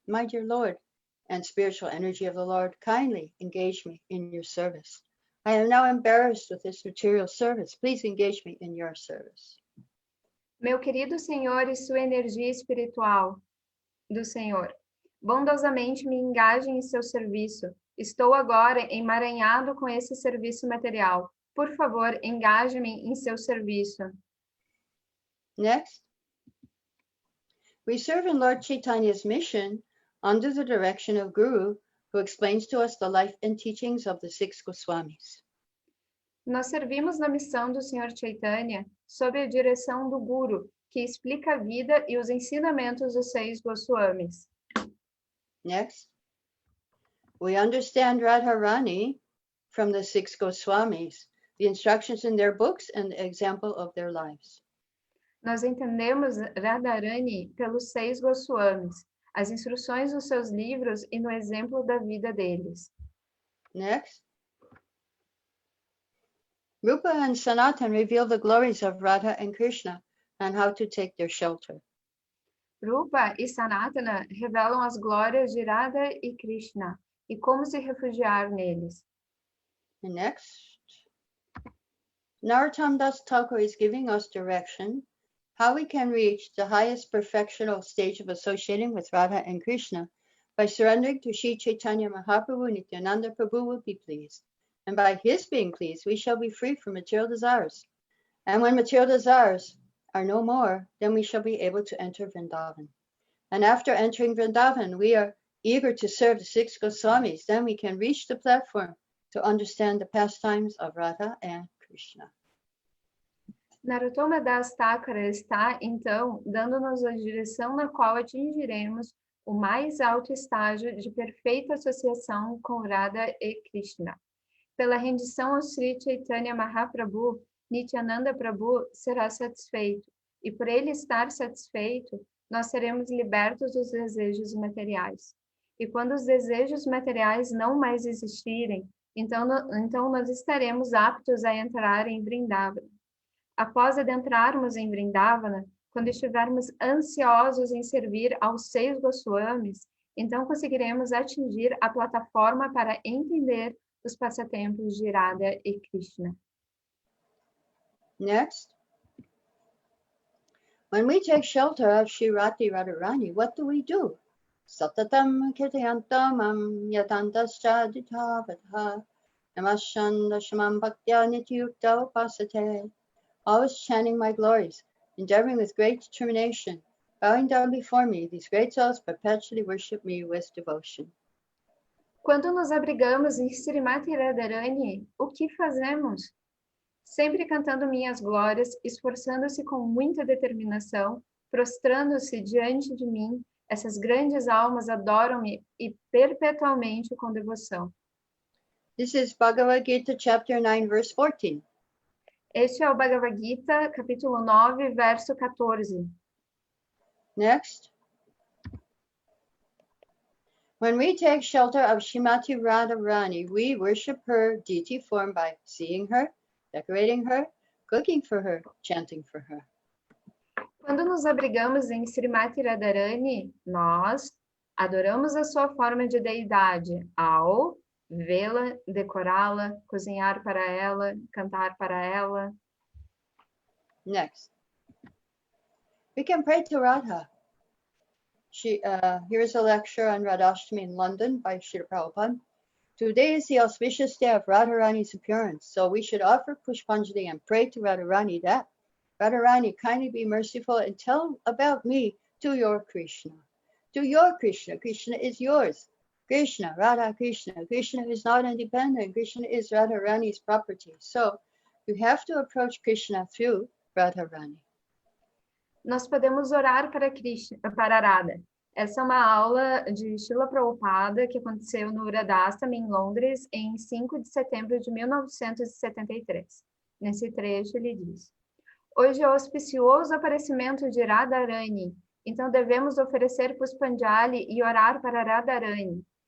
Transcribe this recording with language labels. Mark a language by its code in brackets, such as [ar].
[en] My dear Lord and spiritual energy of the Lord, kindly engage me in your service. I am now embarrassed with this material service. Please engage me in your service. [pt] Meu querido Senhor e sua energia espiritual do Senhor, bondosamente me engaje em seu serviço. Estou agora emaranhado com esse serviço material. Por favor, engaje-me em seu serviço. [en] Next. We serve in Lord Chaitanya's mission under the direction of Guru, who explains to us the life and teachings of the 6 Goswamis. [pt] Nós servimos na missão do Senhor Chaitanya sob a direção do Guru, que explica a vida e os ensinamentos dos 6 Goswamis. [en] Next. We understand Radharāṇī from the 6 Goswamis, the instructions in their books and the example of their lives. [pt] Nós entendemos Radharāṇī pelos 6 Goswamis, as instruções dos seus livros e no exemplo da vida deles. [en] Next. Rupa and Sanatan reveal the glories of Radha and Krishna and how to take their shelter. [pt] Rupa e Sanatana revelam as glórias de Radha e Krishna e como se refugiar neles. [en] And next. Narottam Das Thakur is giving us direction how we can reach the highest perfectional stage of associating with Radha and Krishna by surrendering to Sri Chaitanya Mahaprabhu. Nityananda Prabhu will be pleased. And by his being pleased, we shall be free from material desires. And when material desires are no more, then we shall be able to enter Vrindavan. And after entering Vrindavan, we are eager to serve the 6 Goswamis. Then we can reach the platform to understand the pastimes of Radha and Krishna. [pt] Narottama Das Thakura está, então, dando-nos a direção na qual atingiremos o mais alto estágio de perfeita associação com Radha e Krishna. Pela rendição ao Sri Chaitanya Mahaprabhu, Nityananda Prabhu será satisfeito, e por ele estar satisfeito, nós seremos libertos dos desejos materiais. E quando os desejos materiais não mais existirem, então nós estaremos aptos a entrar em Vrindavana. Após adentrarmos em Vrindavana, quando estivermos ansiosos em servir aos 6 Goswamis, então conseguiremos atingir a plataforma para entender os passatempos de Radha e Krishna. [en] Next. When we take shelter of Śrīmatī Rādhārāṇī, what do? [sa] Satatam kirtayantamam yatantascha ditavataha namashandashamam bhaktya nityukta upasate. [en] Always chanting my glories, endeavoring with great determination, bowing down before me, these great souls perpetually worship me with devotion. [pt] Quando nos abrigamos em Śrīmatī Rādhārāṇī, o que fazemos? Sempre cantando minhas glórias, esforçando-se com muita determinação, prostrando-se diante de mim, essas grandes almas adoram-me e perpetualmente com devoção. [en] This is Bhagavad Gita, chapter 9, verse 14. [pt] Este é o Bhagavad Gita, capítulo 9, verso 14. [en] Next. When we take shelter of Śrīmatī Rādhārāṇī, we worship her deity form by seeing her, decorating her, cooking for her, chanting for her. [pt] Quando nos abrigamos em Śrīmatī Rādhārāṇī, nós adoramos a sua forma de deidade ao vê-la, decorá-la, cozinhar para ela, cantar para ela. [en] Next. We can pray to Radha. Here's a lecture on Radhastami in London by Srila Prabhupada. Today is the auspicious day of Radharani's appearance, so we should offer Pushpanjali and pray to Radharani that, Radharani, kindly be merciful and tell about me to your Krishna. To your Krishna. Krishna is yours. Krishna, Radha Krishna. Krishna is not independent. Krishna is Radharani's property. So you have to approach Krishna through Radharani. [pt] Nós podemos orar para Krishna, para Radha. Essa é uma aula de Srila Prabhupada que aconteceu no Radhastami, em Londres, em 5 de setembro de 1973. Nesse trecho ele diz: hoje é o auspicioso aparecimento de Radharani, então devemos oferecer Pushpanjali e orar para Radharani.